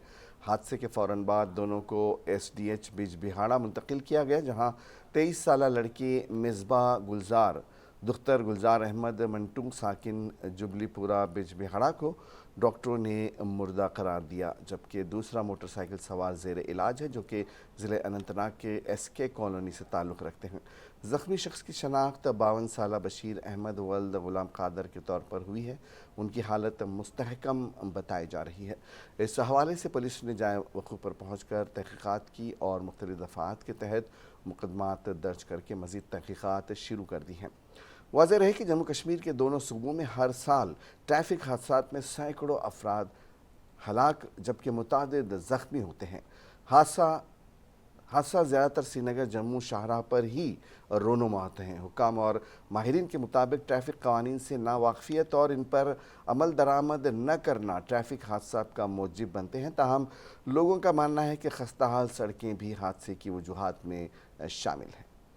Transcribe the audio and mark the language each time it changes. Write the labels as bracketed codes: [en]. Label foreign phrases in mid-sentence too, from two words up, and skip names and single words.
[ur] حادثے کے فوراً بعد دونوں کو ایس ڈی ایچ بیج بہاڑا منتقل کیا گیا، جہاں 23 سالہ لڑکی مصباح گلزار دختر گلزار احمد منٹو ساکن جبلی پورہ بیج بہاڑا کو ڈاکٹروں نے مردہ قرار دیا، جبکہ دوسرا موٹر سائیکل سوار زیر علاج ہے، جو کہ ضلع اننت ناگ کے ایس کے کالونی سے تعلق رکھتے ہیں۔ زخمی شخص کی شناخت 52 سالہ بشیر احمد ولد غلام قادر کے طور پر ہوئی ہے۔ ان کی حالت مستحکم بتائی جا رہی ہے۔ اس حوالے سے پولیس نے جائے وقوع پر پہنچ کر تحقیقات کی اور مختلف دفعات کے تحت مقدمات درج کر کے مزید تحقیقات شروع کر دی ہیں۔ واضح رہے کہ جموں کشمیر کے دونوں صوبوں میں ہر سال ٹریفک حادثات میں سینکڑوں افراد ہلاک جبکہ متعدد زخمی ہوتے ہیں۔ حادثہ حادثہ زیادہ تر سری نگر جموں شاہراہ پر ہی رونما ہوتے ہیں. حکام اور ماہرین کے مطابق ٹریفک قوانین سے ناواقفیت اور ان پر عمل درآمد نہ کرنا ٹریفک حادثہ کا موجب بنتے ہیں. تاہم لوگوں کا ماننا ہے کہ خستہ حال سڑکیں بھی حادثے کی وجوہات میں شامل ہیں.